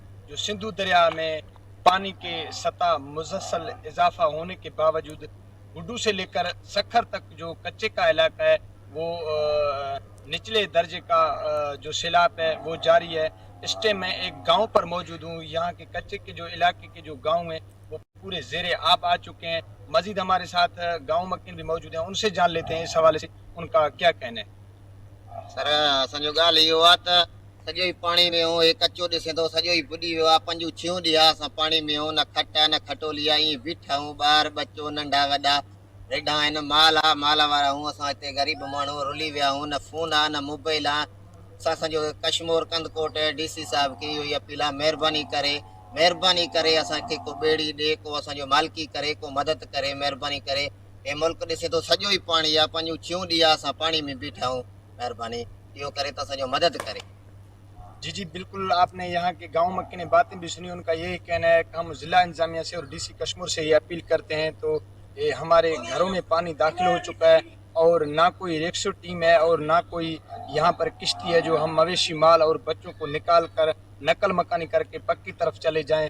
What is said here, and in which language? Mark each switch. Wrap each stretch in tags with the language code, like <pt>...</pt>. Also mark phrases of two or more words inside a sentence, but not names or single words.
<ur>جو سندھو دریا میں پانی کے سطح مسلسل اضافہ ہونے کے باوجود گڈو سے لے کر سکھر تک جو کچے کا علاقہ ہے وہ نچلے درجے کا جو سیلاب ہے وہ جاری ہے۔ اس ٹائم میں ایک گاؤں پر موجود ہوں۔ یہاں کے کچے کے جو علاقے کے جو گاؤں ہیں وہ پورے زیر آب آ چکے ہیں۔ مزید ہمارے ساتھ گاؤں مکین بھی موجود ہیں، ان سے جان لیتے ہیں اس حوالے سے ان کا کیا کہنا ہے۔</ur> <sd>سر اسانجو ॻाल्हि इहो आहे त सॼो ई पाणी में हो, हे कचो ॾिसे थो सॼो ई बुॾी वियो आहे। 5-6 ॾींहं असां पाणी में हो, न खट न खटोली आहे, ईअं बीठा आहियूं, ॿार बचो नंढा वॾा रेडा आहिनि, माल आहे, माल वारा आहियूं। असां हिते ग़रीब माण्हू रुली विया आहियूं, न फ़ोन आहे न मोबाइल आहे। असां असांजो कश्मीर कंदकोट DC साहिब खे इहो ई अपील आहे, महिरबानी करे असांखे को ॿेड़ी ॾे, को असांजो मालिकी करे, को मदद करे, महिरबानी करे। हे मुल्क ॾिसे थो सॼो ई पाणी आहे, 5-6 ॾींहं असां पाणी में बीठा आहियूं। महिरबानी इहो करे त असांजो मदद करे।</sd> <ur>جی بالکل آپ نے یہاں کے گاؤں مکے نے باتیں بھی سنی، ان کا یہی کہنا ہے کہ ہم ضلع انتظامیہ سے اور DC کشمیر سے یہ اپیل کرتے ہیں تو ہمارے گھروں میں پانی داخل ہو چکا ہے اور نہ کوئی ریکسو ٹیم ہے اور نہ کوئی یہاں پر کشتی ہے جو ہم مویشی مال اور بچوں کو نکال کر نقل مکانی کر کے پکی طرف چلے جائیں۔</ur>